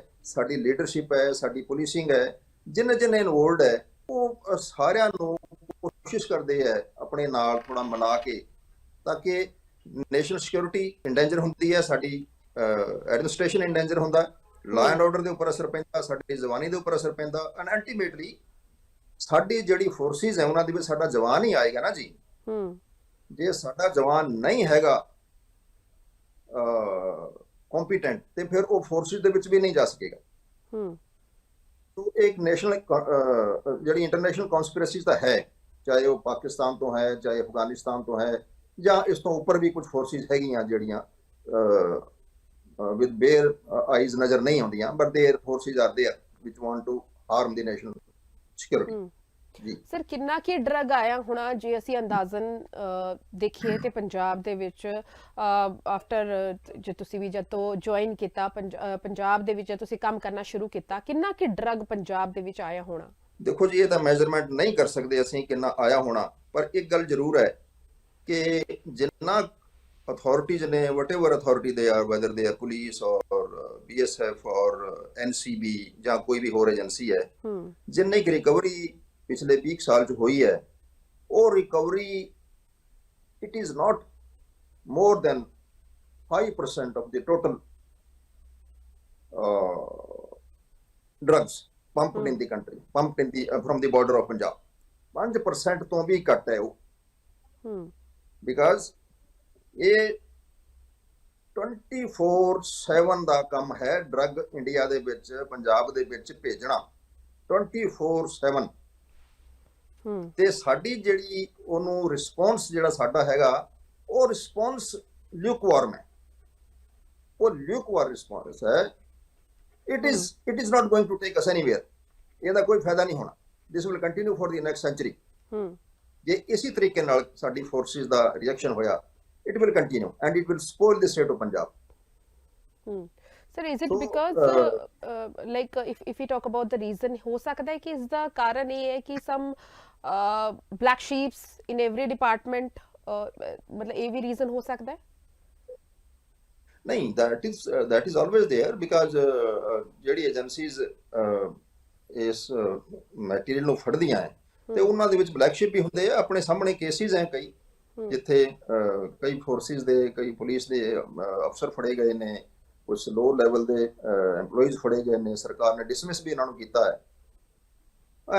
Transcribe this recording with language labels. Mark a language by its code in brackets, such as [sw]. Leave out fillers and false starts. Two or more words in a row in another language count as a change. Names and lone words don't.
[pa] ਸਾਡੀ ਲੀਡਰਸ਼ਿਪ ਹੈ, ਸਾਡੀ ਪੁਲਿਸਿੰਗ ਹੈ, ਜਿੰਨੇ ਇਨਵੋਲਡ ਹੈ, ਉਹ ਸਾਰਿਆਂ ਨੂੰ ਕੋਸ਼ਿਸ਼ ਕਰਦੇ ਹੈ ਆਪਣੇ ਨਾਲ ਥੋੜਾ ਮਿਲਾ ਕੇ, ਤਾਂ ਕਿ [en] national security endanger [pa] ਹੁੰਦੀ ਹੈ, ਸਾਡੀ [en] administration endanger [pa] ਹੁੰਦਾ, [en] law and order [pa] ਦੇ ਉੱਪਰ ਅਸਰ ਪੈਂਦਾ, ਸਾਡੀ ਜਵਾਨੀ ਦੇ ਉੱਪਰ ਅਸਰ ਪੈਂਦਾ, [en] and ultimately [pa] ਸਾਡੀ ਜਿਹੜੀ ਫੋਰਸਿਸ ਹੈ ਉਹਨਾਂ ਦੇ ਵਿੱਚ ਸਾਡਾ ਜਵਾਨ ਹੀ ਆਏਗਾ ਨਾ ਜੀ। ਜੇ ਸਾਡਾ ਜਵਾਨ ਨਹੀਂ ਹੈਗਾ ਕੰਪੀਟੈਂਟ, ਤੇ ਫਿਰ ਉਹ ਫੋਰਸਿਸ ਦੇ ਵਿੱਚ ਵੀ ਨਹੀਂ ਜਾ ਸਕੇਗਾ। [hi] तो एक नेशनल [pa] ਜਿਹੜੀ [en] international conspiracies [pa] ਤਾਂ ਹੈ, ਚਾਹੇ ਉਹ ਪਾਕਿਸਤਾਨ ਤੋਂ ਹੈ, ਚਾਹੇ ਅਫਗਾਨਿਸਤਾਨ ਤੋਂ ਹੈ, ਜਾਂ ਇਸ ਤੋਂ ਉੱਪਰ ਵੀ ਕੁਝ ਫੋਰਸਿਸ ਹੈਗੀਆਂ ਜਿਹੜੀਆਂ [en] with bare eyes [pa] ਨਜ਼ਰ ਨਹੀਂ ਆਉਂਦੀਆਂ, [en] but there forces are there which want to harm the national security. [pa] ਜੀ ਸਰ, ਕਿੰਨਾ ਕੀ ਡਰਗ ਆਇਆ ਹੋਣਾ ਜੇ ਅਸੀਂ ਅੰਦਾਜ਼ਨ ਦੇਖੀਏ ਤੇ ਪੰਜਾਬ ਦੇ ਵਿੱਚ ਆਫਟਰ ਜੇ ਤੁਸੀਂ ਵੀ ਜਦੋਂ ਜੁਆਇਨ ਕੀਤਾ ਪੰਜਾਬ ਦੇ ਵਿੱਚ ਤੁਸੀਂ ਕੰਮ ਕਰਨਾ ਸ਼ੁਰੂ ਕੀਤਾ, ਕਿੰਨਾ ਕੀ ਡਰਗ ਪੰਜਾਬ ਦੇ ਵਿੱਚ ਆਇਆ ਹੋਣਾ? ਦੇਖੋ ਜੀ, ਇਹ ਤਾਂ ਮੈਜ਼ਰਮੈਂਟ ਨਹੀਂ ਕਰ ਸਕਦੇ ਅਸੀਂ ਕਿੰਨਾ ਆਇਆ ਹੋਣਾ, ਪਰ ਇੱਕ ਗੱਲ ਜ਼ਰੂਰ ਹੈ ਕਿ ਜਿੰਨਾ ਅਥਾਰਟੀਜ਼ ਨੇ, [en] whatever authority they are, whether they are police or BSF or NCB [pa] ਜਾਂ ਕੋਈ ਵੀ ਹੋਰ ਏਜੰਸੀ ਹੈ, ਜਿੰਨੀ ਕਿ ਰਿਕਵਰੀ ਪਿਛਲੇ 20 ਸਾਲ ਚ ਹੋਈ ਹੈ, ਉਹ ਰਿਕਵਰੀ [en] it is not more than 5% of the total drugs pumped in the country, pumped in the from the border of Punjab. [pa] 5% ਤੋਂ ਵੀ ਘੱਟ ਹੈ ਉਹ, because ਇਹ 24/7 ਦਾ ਕੰਮ ਹੈ ਡਰੱਗ ਇੰਡੀਆ ਦੇ ਵਿੱਚ, ਪੰਜਾਬ ਦੇ ਵਿੱਚ ਭੇਜਣਾ 24/7। ਤੇ ਸਾਡੀ ਜਿਹੜੀ ਉਹਨੂੰ ਰਿਸਪੌਂਸ ਜਿਹੜਾ ਸਾਡਾ ਹੈਗਾ, ਉਹ [en] response lukewarm [pa] ਹੈ, ਉਹ [en] lukewarm response [pa] ਹੈ। [en] It is not going to take us anywhere. [pa] ਇਹਦਾ ਕੋਈ ਫਾਇਦਾ ਨਹੀਂ ਹੋਣਾ। [en] This will continue for the next century. [pa] ਜੇ ਇਸੇ ਤਰੀਕੇ ਨਾਲ ਸਾਡੀ ਫੋਰਸਿਸ ਦਾ ਰਿਐਕਸ਼ਨ ਹੋਇਆ, [en] it will continue and it will spoil the state of Punjab. Sir, is it because like if we talk about the reason, [hi] हो सकता है कि इसका कारण ये है कि [en] some black sheeps in every department, [hi] मतलब ये भी reason हो सकता है? नहीं, [en] that is always there, because [pa] ਜਿਹੜੀ ਏਜੰਸੀਜ਼ ਇਸ ਮਟੀਰੀਅਲ ਨੂੰ ਫੜਦੀਆਂ ਹੈ ਤੇ ਉਹਨਾਂ ਦੇ ਵਿੱਚ [en] black sheep [pa] ਵੀ ਹੁੰਦੇ ਆ। ਆਪਣੇ ਸਾਹਮਣੇ ਕੇਸਿਸ ਹੈ ਕਈ, ਜਿੱਥੇ ਕਈ ਫੋਰਸਿਸ ਦੇ, ਕਈ ਪੁਲਿਸ ਦੇ ਅਫਸਰ ਫੜੇ ਗਏ ਨੇ, ਕੁਝ [en] low level [pa] ਦੇ EMPLOYEES ਫੜੇ ਗਏ ਨੇ, ਸਰਕਾਰ ਨੇ ਡਿਸਮਿਸ ਵੀ ਇਹਨਾਂ ਨੂੰ ਕੀਤਾ ਹੈ।